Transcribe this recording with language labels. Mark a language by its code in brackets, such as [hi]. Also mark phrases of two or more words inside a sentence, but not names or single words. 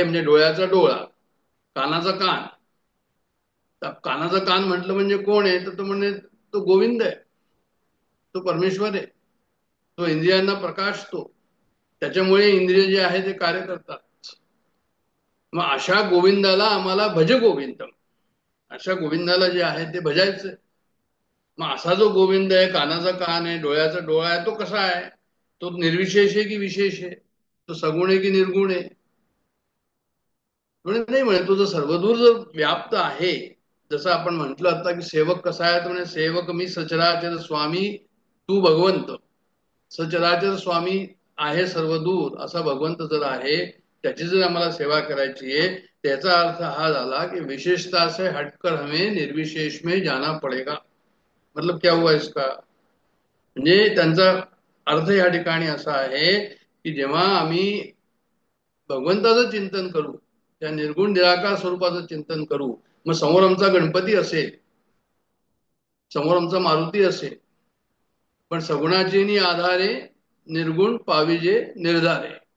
[mr] म्हणजे डोळ्याचा डोळा, कानाचा कान. कानाचा कान म्हटलं म्हणजे कोण आहे, तर तो म्हणे तो गोविंद आहे, तो परमेश्वर आहे, तो इंद्रियांना प्रकाशतो, त्याच्यामुळे इंद्रिय जे आहे ते कार्य करतात. मग अशा गोविंदाला आम्हाला [sa] भज गोविंदम, [mr] अशा गोविंदाला जे आहे ते भजायचं. मग असा जो गोविंद आहे, कानाचा कान आहे, डोळ्याचा डोळा आहे, तो कसा आहे, तो निर्विशेष आहे की विशेष आहे, तो सगुण आहे की निर्गुण आहे. म्हणजे नाही म्हणे तो जर सर्वदूर जर व्याप्त आहे, जसं आपण म्हटलं आता की सेवक कसा आहे, तर म्हणजे सेवक मी सचराचर स्वामी तू भगवंत. सचराचर स्वामी आहे सर्वदूर असा भगवंत जर आहे, त्याची जर आम्हाला सेवा करायची आहे, त्याचा अर्थ हा झाला की [hi] विशेषता से हटकर हमें निर्विशेष में जाना पडेगा. मतलब क्या हुआ इसका, [mr] म्हणजे त्यांचा अर्थ या ठिकाणी असा आहे की जेव्हा आम्ही भगवंताचं चिंतन करू, त्या निर्गुण निराकार स्वरूपाचं चिंतन करू, मग समोर आमचा गणपती असेल, समोर आमचा मारुती असेल, पण सगुणाचे आधारे निर्गुण पाविजे निर्धारे.